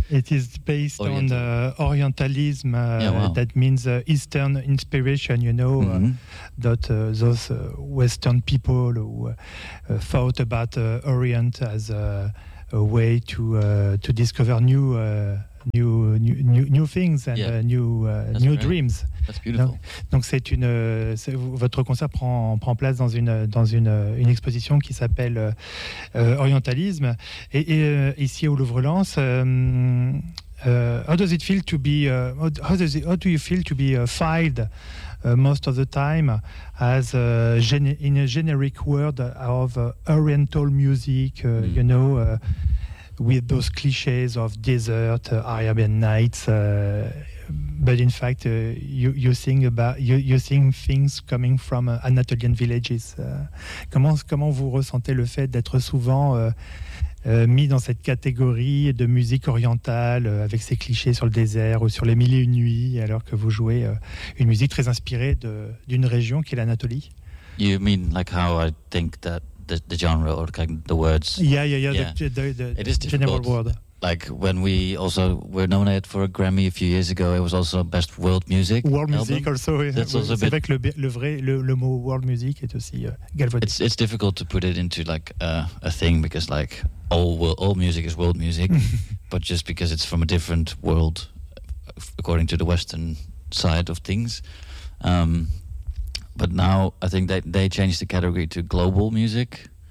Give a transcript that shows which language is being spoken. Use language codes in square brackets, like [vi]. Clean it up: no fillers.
[en] It is based on Orientalism. That means Eastern inspiration. You know, that those Western people who thought about Orient as a way to discover new. New things and new right. Dreams. That's beautiful. [fr] Donc c'est une votre concert prend place dans une exposition qui s'appelle Orientalism et ici au Louvre-Lens. [en] How does it feel to be how do you feel to be filed most of the time as in a generic word of oriental music, you know, with those clichés of desert, Arabian nights. But in fact, you sing things coming from Anatolian villages. [fr] Comment vous ressentez le fait d'être souvent mis dans cette catégorie de musique orientale avec ses clichés sur le désert ou sur les mille et une nuits, alors que vous jouez une musique très inspirée d'une région qui est l'Anatolie? [en] You mean like how I think that the genre or like the words? The general word. Like when we also were nominated for a Grammy a few years ago, it was also best world music. World music also. That's also a bit. [fr] C'est vrai que le mot world music est aussi galvaudé. [en] It's difficult to put it into like a thing because like all music is world music, but just because it's from a different world, according to the Western side of things. But now I think they changed the category to global music.